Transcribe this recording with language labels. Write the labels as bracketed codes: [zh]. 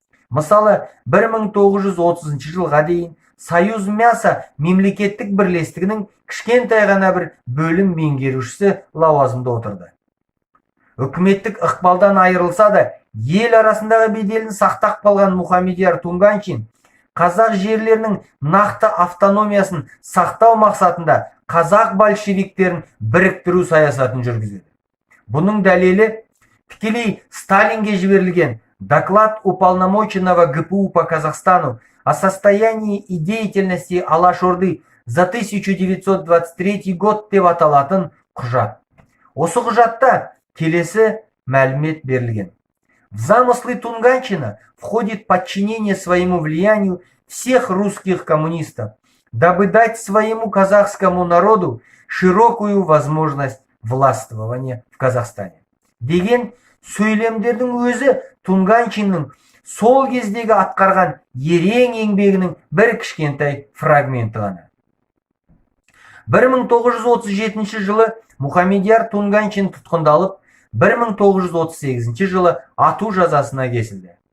[kk] Мысалы, 1930 жылға дейін Союз мяса мемлекеттік бірлестігінің кішкентай ғана бір бөлім меңгерушісі лауазымда отырды. Үкіметтік ықпалдан айырылса да, ел арасындағы беделін сақтап қалған Мұхамедияр Тунганчин қазақ жерлерінің нақты автономиясын сақтау мақсатында қазақ большевиктерін біріктіру саясатын жүргізеді. Бұның дәлелі тікелей Сталинге жіберілген [ru] доклад уполномоченного ГПУ по Казахстану о состоянии и деятельности Алашорды за 1923 год [kk] деп аталатын құжат. Осы құжатта келесі мәлімет берілген. [ru] В замыслы Тунганчина входит подчинение своему влиянию всех русских коммунистов, дабы дать своему казахскому народу широкую возможность властвования в Казахстане. [kk] Деген сөйлемдердің өзі Тунганчиннің сол кездегі атқарған ерен еңбегінің бір кішкентай фрагменті ғана. 1937 жылы Мұхамедияр Тунганчин тұтқындалып, 1938 жылы ату жазасына кесілді.